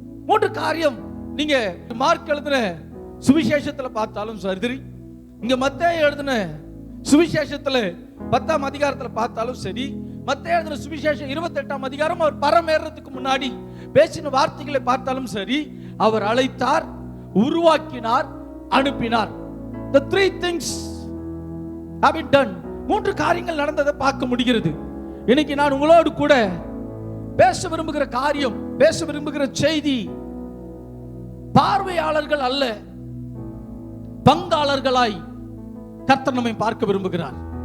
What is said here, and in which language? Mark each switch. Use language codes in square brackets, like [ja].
[ta] 3 காரியம் நீங்க மார்க் எழுதின சுவிசேஷத்துல பார்த்தாலும் சரி, இங்க மத்தேயு எழுதின சுவிசேஷத்துல 10ஆம் அதிகாரத்துல பார்த்தாலும் சரி, மத்தேயு எழுதின சுவிசேஷம் 28ஆம் அதிகாரம் அவர் பரமேறதுக்கு முன்னாடி பேசின வார்த்தைகளை பார்த்தாலும் சரி, அவர் அழைத்தார், உருவாக்கினார், அனுப்பினார். [en] The 3 things have been done. [ta] 3 காரியங்கள் நடந்ததை பார்க்க முடிகிறது. இன்னைக்கு நான் உங்களோடு கூட பேச விரும்புகிற காரியம், பேச விரும்புகிற செய்தி, பார்வையாளர்கள் அல்ல, பங்காளர்களாய் கர்த்தர் நம்மை பார்க்க விரும்புகிறார்.